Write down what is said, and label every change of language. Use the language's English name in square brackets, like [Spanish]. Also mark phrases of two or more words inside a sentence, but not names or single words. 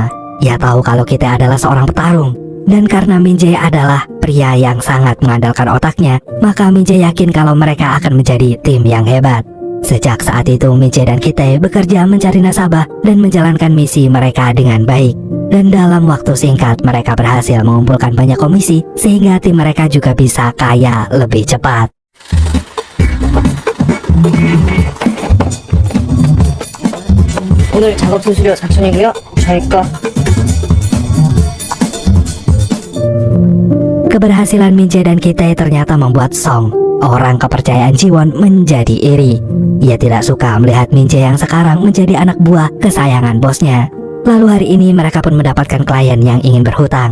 [Indonesian] Ia tahu kalau Ki-tae adalah seorang petarung. Dan karena Min-jae adalah pria yang sangat mengandalkan otaknya, maka Min-jae yakin kalau mereka akan menjadi tim yang hebat. Sejak saat itu Min-jae dan Ki-tae bekerja mencari nasabah dan menjalankan misi mereka dengan baik. Dan dalam waktu singkat mereka berhasil mengumpulkan banyak komisi, sehingga tim mereka juga bisa kaya lebih cepat. [Korean] 오늘 작업 수수료 4,000이고요. 저희 거. [Indonesian] Keberhasilan Min-jae dan Ki-tae ternyata membuat Song, orang kepercayaan Ji-won, menjadi iri. Ia tidak suka melihat Min-jae yang sekarang menjadi anak buah kesayangan bosnya. Lalu hari ini mereka pun mendapatkan klien yang ingin berhutang.